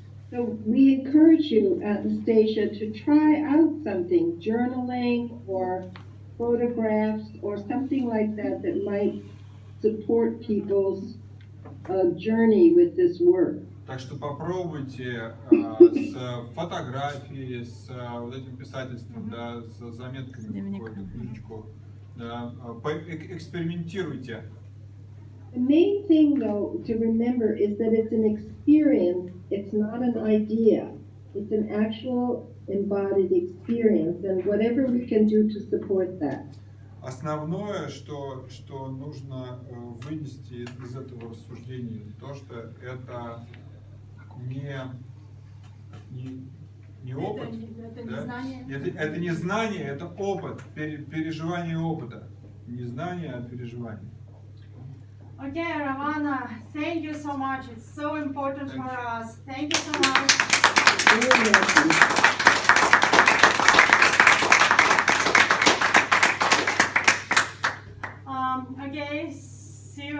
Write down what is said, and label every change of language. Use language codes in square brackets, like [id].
[en] So we encourage you, Anastasia, to try out something, journaling or photographs or something like that that might support people's journey with this work. [ru] Так что попробуйте с фотографией, с вот этим писательством, да, с заметками, какую-то книжечку, да, экспериментируйте. [en] The main thing, though, to remember is that it's an experience, it's not an idea. It's an actual embodied experience, and whatever we can do to support that. [ru] Основное, что нужно вынести из этого рассуждения, то, что это не опыт, Это не да? знание. Это не знание, это опыт, переживание опыта. Не знание, а переживание. [en] Okay, Aravana, thank you so much. It's so important for us. Thank you so much. Very welcome. Okay, see you.